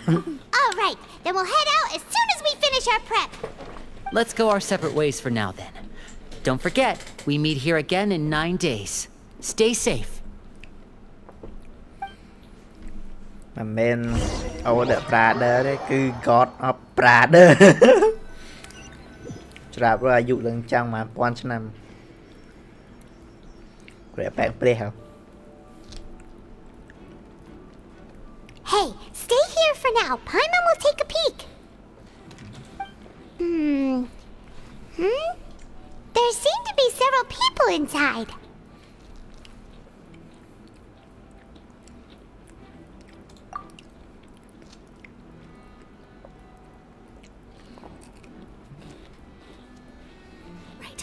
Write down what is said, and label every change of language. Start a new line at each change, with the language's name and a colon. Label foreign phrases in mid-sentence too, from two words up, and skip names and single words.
English: All right, then we'll head out as soon as we finish our prep. Let's go our separate ways for now then. Don't forget, we meet here again in 9 days. Stay safe.
Khmer: មិនមែន
English: older brother
Khmer: ទេគឺ
English: God of brother
Khmer: ច្រាប់រអាយុឡើងចង់ 1000 ឆ្នាំ ព្រះបែកព្រះហ៎
English: Hey, stay here for now. Paimon will take a peek. There seem to be several people inside. Right.